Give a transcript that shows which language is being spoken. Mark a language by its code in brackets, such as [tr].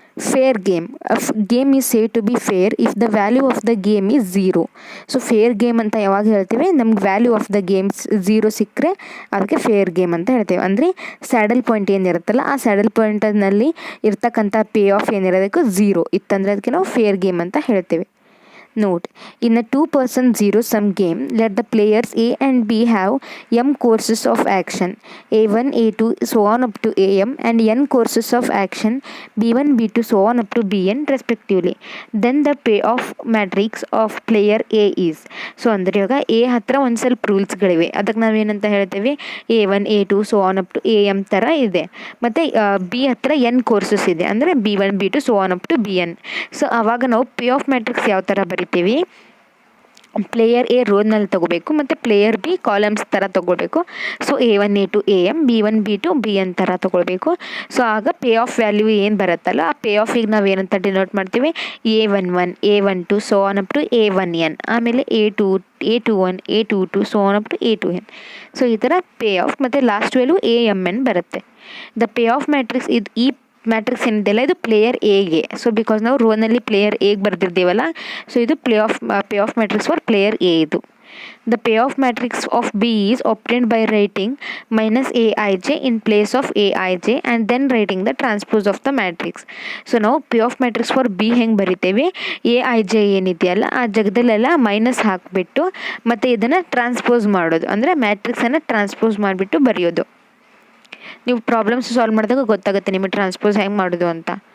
[en] Fair game, game is say to be fair if the value of the game is zero. [kn] So fair game ಅಂತ ಯಾವಾಗ ಹೇಳ್ತೇವೆ, ನಮ್ಗೆ value of the games zero ಸಿಕ್ಕರೆ ಅದಕ್ಕೆ fair game ಅಂತ ಹೇಳ್ತೇವೆ. ಅಂದರೆ ಸ್ಯಾಡಲ್ ಪಾಯಿಂಟ್ ಏನಿರುತ್ತಲ್ಲ ಆ ಸ್ಯಾಡಲ್ ಪಾಯಿಂಟಲ್ಲಿ ಇರ್ತಕ್ಕಂಥ ಪೇ ಆಫ್ ಏನಿರೋದಕ್ಕೂ ಝೀರೋ ಇತ್ತಂದರೆ ಅದಕ್ಕೆ ನಾವು ಫೇರ್ ಗೇಮ್ ಅಂತ ಹೇಳ್ತೇವೆ. [en] Note: in a two-person zero-sum game, let the players A and B have m courses of action, A1, A2, so on up to AM, and n courses of action, B1, B2, so on up to Bn respectively. Then the payoff matrix of player A is. [kn] So ಅಂದರೆ ಇವಾಗ A ಹತ್ರ ಒಂದು ಸ್ವಲ್ಪ ರೂಲ್ಸ್ಗಳಿವೆ, ಅದಕ್ಕೆ ನಾವೇನಂತ ಹೇಳ್ತೇವೆ, [en] A1, A2, so on up to AM [kn] ಥರ ಇದೆ. ಮತ್ತು ಬಿ ಹತ್ರ n ಕೋರ್ಸಸ್ ಇದೆ ಅಂದರೆ [en] B1, B2, so on up to Bn. [kn] So ಆವಾಗ ನಾವು ಪೇ ಆಫ್ ಮ್ಯಾಟ್ರಿಕ್ಸ್ ಯಾವ ಥರ ಬರೀತೀವಿ, ಪ್ಲೇಯರ್ ಎ ರೋನಲ್ಲಿ ತೊಗೋಬೇಕು ಮತ್ತು ಪ್ಲೇಯರ್ ಬಿ ಕಾಲಮ್ಸ್ ಥರ ತೊಗೊಳ್ಬೇಕು. So A1, A2, AM, B1, B2, Bn ಥರ ತೊಗೊಳ್ಬೇಕು. ಸೊ ಆಗ ಪೇ ಆಫ್ ವ್ಯಾಲ್ಯೂ ಏನು ಬರುತ್ತಲ್ಲ ಆ ಪೇ ಆಫಿಗೆ ನಾವು ಏನಂತ ಡಿನೋಟ್ ಮಾಡ್ತೀವಿ, A11, A12, [en] so on up to [kn] A1n, ಆಮೇಲೆ A21, A22, so on up to A2n. So ಈ ಥರ ಪೇ ಆಫ್ ಮತ್ತು ಲಾಸ್ಟ್ ವ್ಯಾಲ್ಯೂ AMn ಬರುತ್ತೆ. ದ ಪೇ ಆಫ್ ಮ್ಯಾಟ್ರಿಕ್ಸ್ ಇದು ಈ ಮ್ಯಾಟ್ರಿಕ್ಸ್ ಏನಿದೆಯಲ್ಲ ಇದು ಪ್ಲೇಯರ್ ಎಗೆ. ಸೊ ಬಿಕಾಸ್ ನಾವು ರೋನಲ್ಲಿ ಪ್ಲೇಯರ್ ಎಗೆ ಬರೆದಿರ್ತೀವಲ್ಲ, ಸೊ ಇದು [en] payoff matrix for player A [kn] ಇದು. [en] The payoff matrix of B is obtained by writing -Aij in place of Aij and then writing the transpose of the matrix. [kn] So ನಾವು pay of matrix for B ಹೆಂಗೆ ಬರಿತೇವೆ, Aij ಏನಿದೆಯಲ್ಲ ಆ ಜಾಗದಲ್ಲೆಲ್ಲ minus ಹಾಕಿಬಿಟ್ಟು ಮತ್ತು ಇದನ್ನು transpose ಮಾಡೋದು, ಅಂದರೆ ಮ್ಯಾಟ್ರಿಕ್ಸನ್ನು transpose ಮಾಡಿಬಿಟ್ಟು ಬರೆಯೋದು. ನೀವು ಪ್ರಾಬ್ಲಮ್ಸ್ ಸಾಲ್ವ್ ಮಾಡಿದಾಗ ಗೊತ್ತಾಗುತ್ತೆ ನಿಮಗೆ ಟ್ರಾನ್ಸ್ಪೋಸ್ ಹೆಂಗೆ ಮಾಡೋದು ಅಂತ.